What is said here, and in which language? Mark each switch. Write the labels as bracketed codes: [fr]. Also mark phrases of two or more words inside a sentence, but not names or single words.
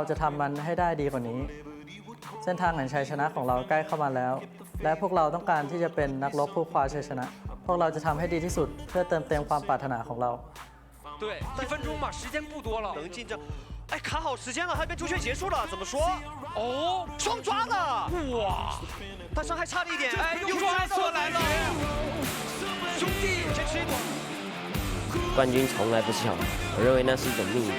[th] จะทำมันให้ได้ดีกว่านี้ เส้นทางแห่งชัยชนะของเราใกล้เข้ามาแล้ว และพวกเราต้องการที่จะเป็นนักรบผู้คว้าชัยชนะ พวกเราจะทำให้ดีที่สุดเพื่อเติมเต็มความปรารถนาของเรา [zh] 对，1分钟嘛，时间不多了，能进这。哎，卡好时间了，还没朱雀结束了，怎么说？哦，双抓了！哇，他伤害差了一点，哎，又抓到来了！兄弟，先吃一朵。冠军从来不是巧合，我认为那是一种命运。